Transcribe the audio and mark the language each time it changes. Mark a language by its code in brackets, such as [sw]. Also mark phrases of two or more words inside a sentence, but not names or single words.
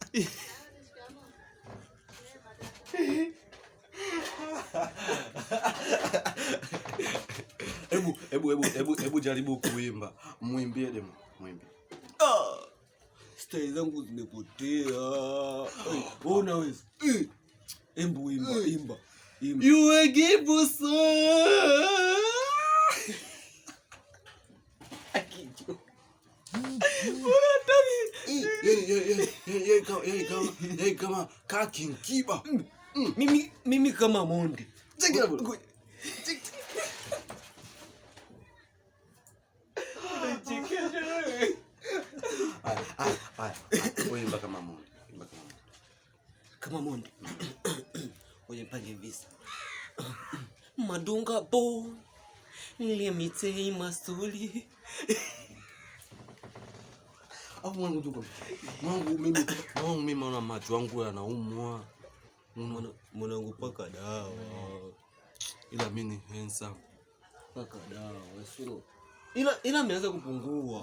[sw] Hebu jaribu kuimba. Muimbie demo. Style zangu zimepotea. Unaweza. Embu imba. [en] You give so. [sw] Kama King Kiba. Mimi kama Mondi. Imba kama Mondi. Kama Mondi. Oye pange visa. [en] Madunga bo. Let me tell you my story. [sw] Mwangu mimi naona macho yangu yanaumwa. Mwanangu paka dawa. Ila mimi ni handsome. Paka dawa, sio. Ila ameanza kupungua.